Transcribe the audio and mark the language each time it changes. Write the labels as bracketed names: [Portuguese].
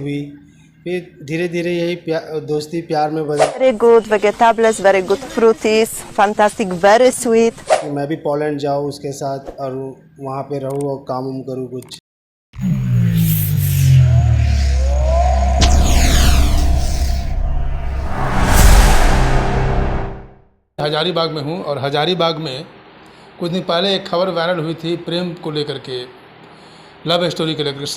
[Hindi] हुई, फिर धीरे धीरे यही दोस्ती प्यार में बदल। [English] Very good vegetables, very good fruities, fantastic, very sweet. [Hindi] कि मैं भी पोलैंड जाऊँ उसके साथ और वहाँ पे रहूँ और काम उम करूँ कुछ। हजारीबाग में हूँ और हजारीबाग में कुछ दिन पहले एक खबर वायरल हुई थी प्रेम को लेकर के, लव स्टोरी को लेकर के।